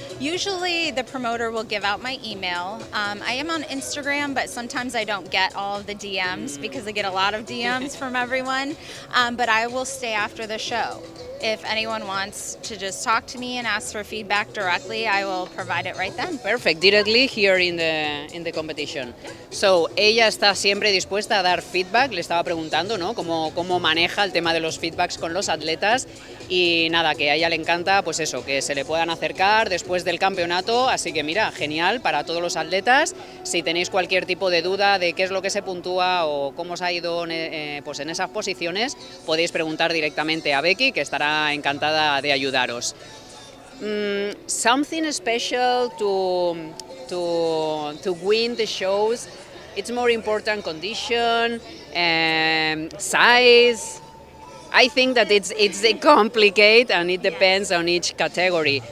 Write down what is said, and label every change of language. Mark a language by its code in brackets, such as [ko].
[en] Usually the promoter will give out my email. I am on Instagram, but sometimes I don't get all of the DMs because I get a lot of DMs from everyone. But I will stay after the show. If anyone wants to just talk to me and ask for feedback directly, I will provide it right then. Perfect, directly here in the competition. [es] So, ella está siempre dispuesta a dar feedback. Le estaba preguntando, ¿no? Cómo maneja el tema de los feedbacks con los atletas. Y nada, que a ella le encanta, pues eso, que se le puedan acercar después del campeonato. Así que mira, genial para todos los atletas. Si tenéis cualquier tipo de duda de qué es lo que se puntúa o cómo os ha ido pues en esas posiciones, podéis preguntar directamente a Becky, que estará encantada de ayudaros. [en] Something special to win the shows. It's more important condition, size. I think that it's complicated and it depends on each category.